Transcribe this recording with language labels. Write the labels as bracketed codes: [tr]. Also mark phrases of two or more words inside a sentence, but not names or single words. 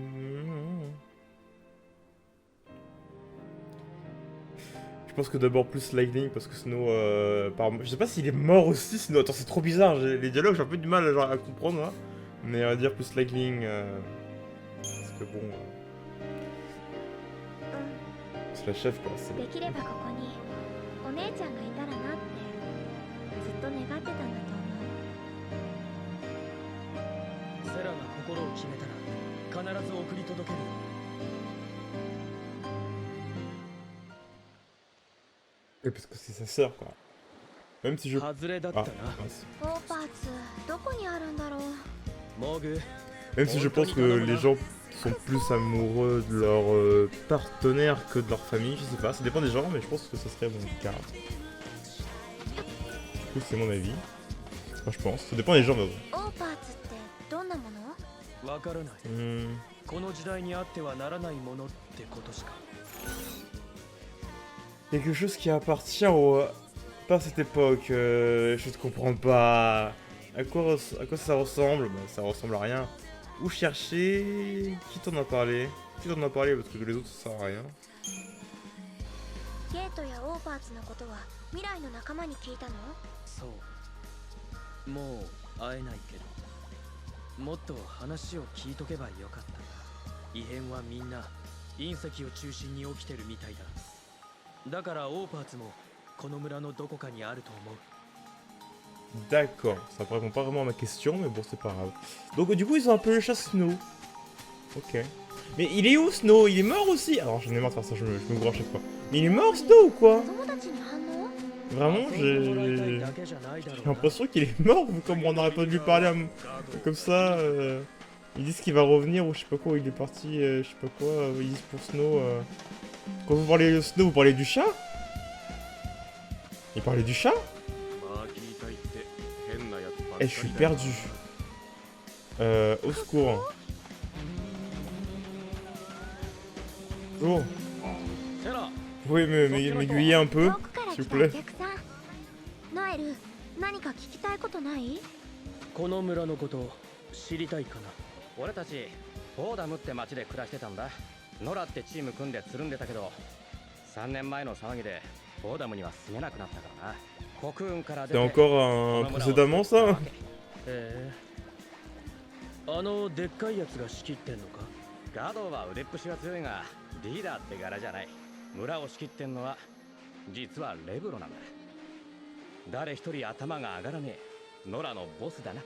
[fr] Je pense que d'abord plus Lightning parce que Snow... je sais pas s'il est mort aussi, Snow. Attends, c'est trop bizarre. Les dialogues, j'ai un peu du mal genre, à comprendre. Hein. Mais on va dire plus Lightning... Parce que bon... C'est la chef quoi. [ja] できればここにお姉ちゃんがいたらなってずっと願ってたんだと思う。セラが心を決めたら必ず送り届けるよ。 [fr] Et parce que c'est sa sœur quoi. Même si je... [ja] 外れだったな。 [fr] mince. [ja] オーパーツどこにあるんだろう。モグ。 [fr] Même si je pense que les gens sont plus amoureux de leur partenaire que de leur famille, je sais pas, ça dépend des gens, mais je pense que ce serait mon cas. Du coup, c'est mon avis. Enfin, je pense, ça dépend des gens. Mais... [ja] オーパーツってどんなもの？わからない。この時代にあってはならないものってことしか。 [fr] Quelque chose qui appartient au... pas à cette époque, je ne comprends pas. À quoi ça ressemble? Bah, ça ressemble à rien. Où chercher? Qui t'en a parlé? Qui t'en a parlé parce que les autres ça sert à rien. [ja] ゲートやオーパーツのことは未来の仲間に聞いたの？そう。もう会えないけど、もっと話を聞いとけばよかった。異変はみんな隕石を中心に起きてるみたいだ。だからオーパーツもこの村のどこかにあると思う。 [fr] D'accord, ça ne répond pas vraiment à ma question, mais bon, c'est pas grave. Donc, du coup, ils ont appelé le chat Snow. Ok. Mais il est où Snow? Il est mort aussi? Alors, j'en ai marre de faire ça, je me gourre à chaque fois. Mais il est mort Snow ou quoi? [ja] 友達に反応？ [fr] Vraiment, j'ai l'impression qu'il est mort, vu comme on n'aurait pas dû lui parler comme ça. Ils disent qu'il va revenir ou je sais pas quoi, il est parti, je sais pas quoi, ils disent pour Snow. Quand vous parlez de Snow, vous parlez du chat? Il parlait du chat? Eh, je suis perdu. Au secours. Oh. Vous pouvez m'aiguiller un peu, [ja] 遠くから [fr] s'il [ja] 来 [fr] vous [ja] たお [fr] plaît. [ja] 客さん。ノエル、何か聞きたいことない？この村のこと知りたいかな。俺たちボーダムって町で暮らしてたんだ。ノラってチーム組んでつるんでたけど、3年前の騒ぎでボーダムには住めなくなったからな。国運から出 [fr] C'est [ja] て [fr] encore un précédemment ça? [ja] あのでっかいやつが仕切ってんのか？ガドは腕っぷしは強いがリーダーって柄じゃない。村を仕切ってんのは実はレブロなんだ。誰一人頭が上がらねえノラのボスだな。